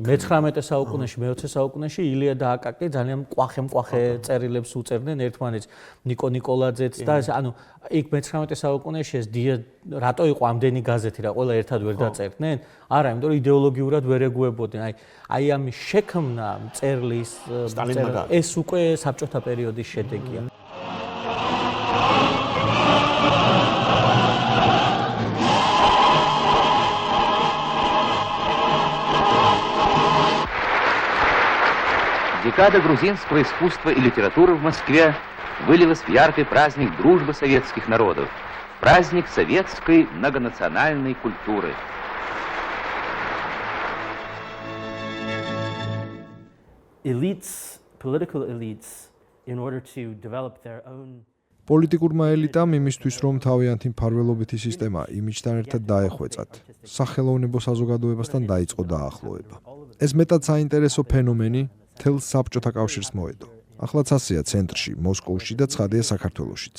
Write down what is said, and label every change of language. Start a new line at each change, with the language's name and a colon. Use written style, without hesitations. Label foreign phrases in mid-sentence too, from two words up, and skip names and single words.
Georgian: მე-19 საუკუნეში, მე-20 საუკუნეში ილია და აკაკი ძალიან მკვახე წერილებს უწერდნენ ერთმანეთს, ნიკო ნიკოლაძეც და ანუ იქ მე-19 საუკუნეში ეს რატო იყო ამდენი გაზეთი რა, ყველა ერთად ვერ დაწერდნენ? არა, იმიტომ რომ იდეოლოგიურად ვერ ეგუებოდნენ. აი ამის შექმნა წერლის ეს უკვე საბჭოთა პერიოდის შედეგია.
Russian: Декада грузинского искусства и литературы в Москве вылилась в яркий праздник дружбы советских народов, праздник советской многонациональной культуры.
English: Political elites, in order to develop their own
Georgian: პოლიტიკურმა ელიტამ იმისთვის, რომ თავიანთი მფარველობითი სისტემა იმიჯთან ერთად დაეხვეწათ, სახელოვნებო საზოგადოებასთან დაიწყო დაახლოება. ეს მეტად საინტერესო ფენომენი თელ საბჭოთა კავშირს მოედო. ახლაც ასეა ცენტრში, მოსკოვში და ცხადია საქართველოშიც.